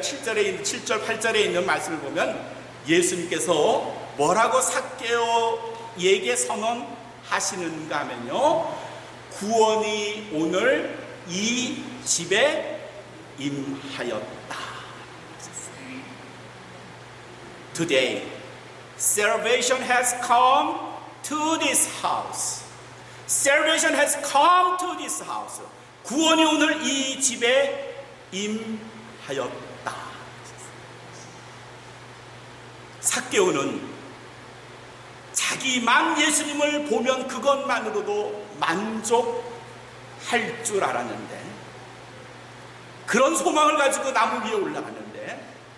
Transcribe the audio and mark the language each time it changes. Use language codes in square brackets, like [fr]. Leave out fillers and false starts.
[ko] 7절 8절에 있는 말씀을 보면 예수님께서 뭐라고 삭개오에게 선언하시는가 하면요, 구원이 오늘 이 집에 임하였다. [en] Today, salvation has come to this house. Salvation has come to this house. [ko] 구원이 오늘 이 집에 임하였다. 삭개오는 자기만 예수님을 보면 그것만으로도 만족할 줄 알았는데, 그런 소망을 가지고 나무 위에 올라갔는데,